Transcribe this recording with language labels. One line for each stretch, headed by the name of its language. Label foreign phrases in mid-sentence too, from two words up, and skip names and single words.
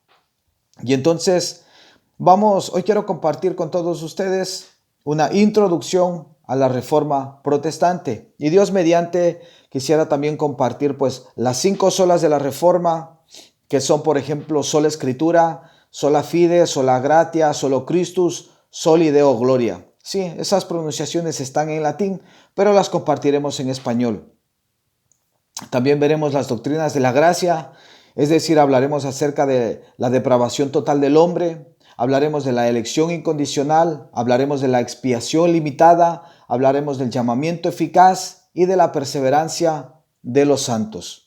Spanish: Y entonces, hoy quiero compartir con todos ustedes una introducción a la Reforma Protestante. Y Dios mediante, quisiera también compartir pues las 5 solas de la Reforma, que son por ejemplo sola Escritura,
Latin: sola Fide, sola Gratia, solo Christus, soli Deo Gloria.
Spanish: Sí, esas pronunciaciones están en latín, pero las compartiremos en español. También veremos las doctrinas de la gracia, es decir, hablaremos acerca de la depravación total del hombre, hablaremos de la elección incondicional, hablaremos de la expiación limitada, hablaremos del llamamiento eficaz y de la perseverancia de los santos.